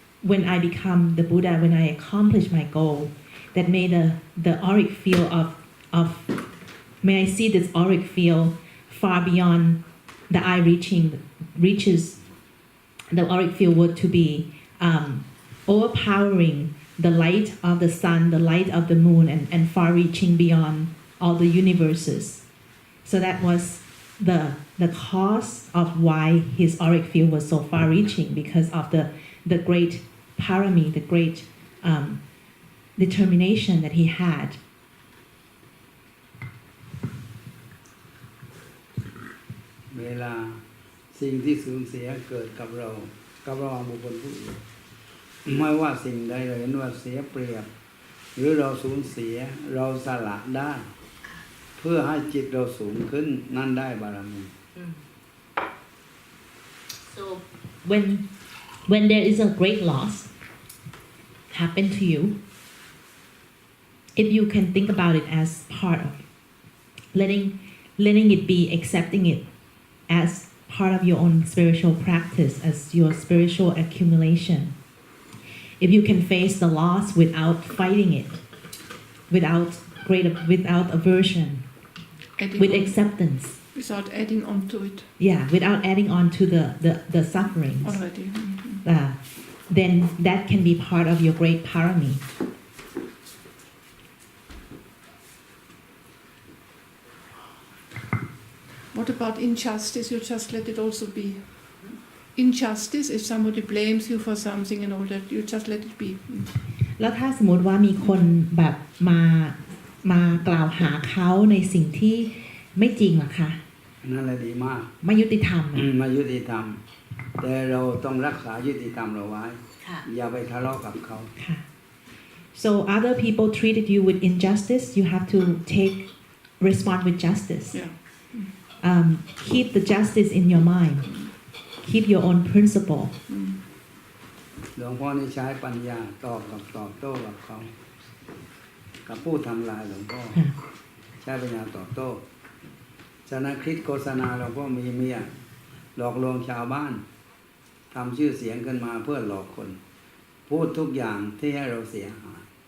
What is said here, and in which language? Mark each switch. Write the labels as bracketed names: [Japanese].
[English] when I become the Buddha, when I accomplish my goal, that may the auric field of may I see this auric field far beyond the eye reaches the auric field were to be overpowering the light of the sun, the light of the moon, and far-reaching beyond all the universes." So that was the cause of why his auric field was so far-reaching, because of the great parami, the great determination that he had. [Thai] เวลาสิ่งที่สูญเสียเกิดกับเราบุคคลผู้อื่นไม่ว่าสิ่งใดเราเห็นว่าเสียเปรียบหรือเราสูญเสียเราสละได้เพื่อให้จิตเราสูงขึ้นนั่นได้บารมี [English] So when there is a great loss happen to you, if you can think about it as part of letting it be, accepting it as part of your own spiritual practice, as your spiritual accumulation. If you can face the loss without fighting it, without aversion, with acceptance. Without adding on to it. Yeah, without adding on to the sufferings. Already. Then that can be part of your great parami. What about injustice? You just let it also be. Injustice, if somebody blames you for something and all that, you just let it be. [Thai] แล้วถ้าสมมติว่ามีคนแบบมากล่าวหาเขาในสิ่งที่ไม่จริงหรอคะ นั่นแหละดีมาก ไม่ยุติธรรม ไม่ยุติธรรมแต่เราต้องรักษายุติธรรมเราไว้อย่าไปทะเลาะกับเขา [English] So other people treated you with injustice, you have to respond with justice. Yeah. Keep the justice in your mind. Keep your own principle. [Thai] หลวงพ่อนี่ใช้ปัญญาตอบโต้กับเขากับผู้ทำลายหลวงพ่อใช้ปัญญาตอบโต้ฉะนั้นคลิปโฆษณาหลวงพ่อมีเมียหลอกลวงชาวบ้านทำชื่อเสียงขึ้นมาเพื่อหลอกคนพูดทุกอย่างที่ให้เราเสียหาย